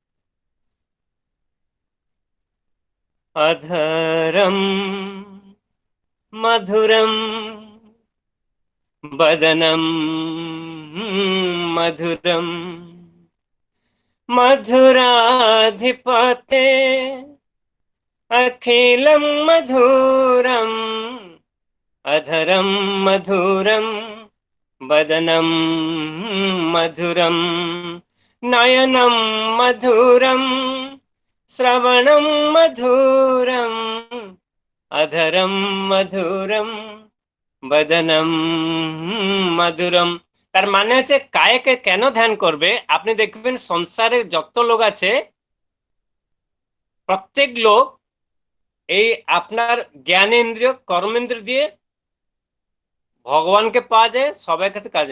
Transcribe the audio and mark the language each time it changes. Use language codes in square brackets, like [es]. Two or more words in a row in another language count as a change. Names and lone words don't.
[sa] অধরম মধুরম বদনম মধুরম মধুরাধিপতে अखिलं मधुरम् अधरं मधुरं वदनं मधुरं नयनं मधुरं श्रवणं मधुरं अधरं मधुरं वदनं मधुरम। [bn] তার মানে হচ্ছে কায়াকে কেন ধ্যান করবে, আপনি দেখবেন সংসারে যত লোক আছে প্রত্যেক লোক এই আপনার জ্ঞানেন্দ্রিয় কর্মেন্দ্রিয় দিয়ে ভগবানকে পাওয়া যায় সবাই কাছে কাজে।